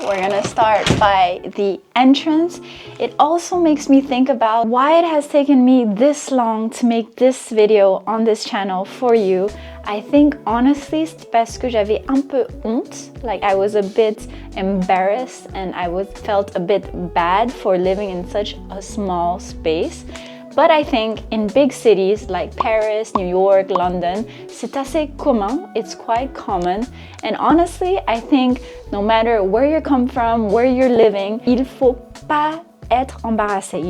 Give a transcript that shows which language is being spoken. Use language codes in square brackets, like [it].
[en] We're gonna start by the entrance. It also makes me think about why it has taken me this long to make this video on this channel for you. I think honestly, [fr] c'est parce que j'avais un peu honte. [en] Like I was a bit embarrassed and felt a bit bad for living in such a small space. But I think in big cities like Paris, New York, London, [fr] c'est assez commun, [en] it's quite common. And honestly, I think no matter where you come from, where you're living, [fr] il faut pas être embarrassé.